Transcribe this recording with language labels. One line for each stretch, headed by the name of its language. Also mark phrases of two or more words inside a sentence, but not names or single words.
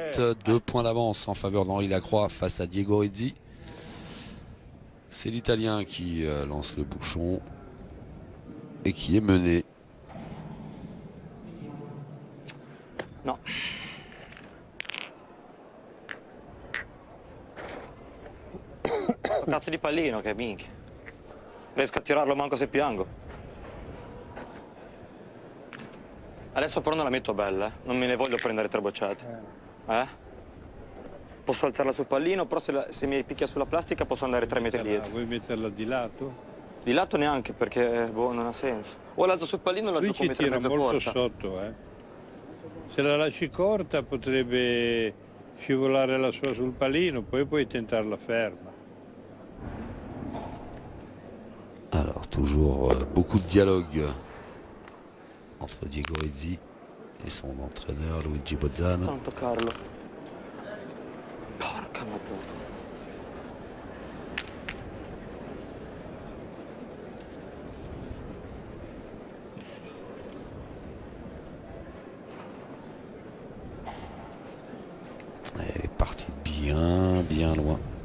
French: 2 points d'avance en faveur d'Henri Lacroix face à Diego Rizzi. C'est l'Italien qui lance le bouchon et qui est mené.
Italian: No. Cazzo di pallino che minchia. Riesco a tirarlo manco se piango. Adesso però non la metto bella, non me ne voglio prendere 3 bocciate. Posso alzarla sul pallino, però se mi picchia sulla plastica posso andare 3 metri dietro. Vuoi metterla di lato? Di lato neanche, perché boh, non ha senso. O l'alzo sul pallino o la Lui gioco ci mettere tira mezzo molto corta. sotto, Se la lasci corta potrebbe scivolare la sua sul pallino, poi puoi tentarla ferma.
French: Alors, toujours beaucoup de dialogue entre Diego Rizzi et son entraîneur Luigi Bozzano.
Italian: Tanto Carlo. Porca madonna.
French: Elle est partie bien loin.